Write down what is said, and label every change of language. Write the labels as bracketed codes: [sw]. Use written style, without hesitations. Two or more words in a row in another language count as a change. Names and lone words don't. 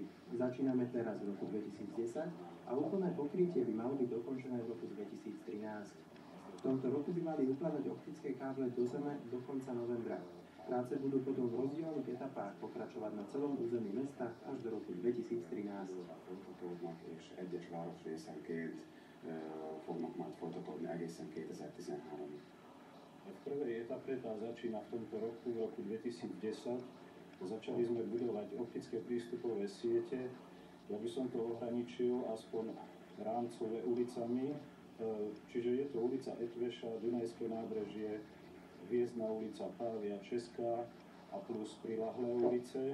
[sk] Začíname teraz v roku 2010 a úplné pokrytie by malo byť dokončené v roku 2013. V tomto roku by mali uplatať optické káble do zeme do konca novembra. Práce budú potom v rozdielnych etapách pokračovať na celom území mesta až do roku 2013. [hu] Folytatódnak és egyes városrészenként fognak majd folytatódni egészen 2013-ig. [sk] V prvej etape tá začína v tomto roku, v roku 2010. Začali sme budovať optické prístupové siete. Ja by som to ohraničil aspoň rámcové ulicami. Čiže je to ulica Etveša, Dunajské nábrežie, Hviezdna ulica, Pávia, Česká a plus prilahlé ulice.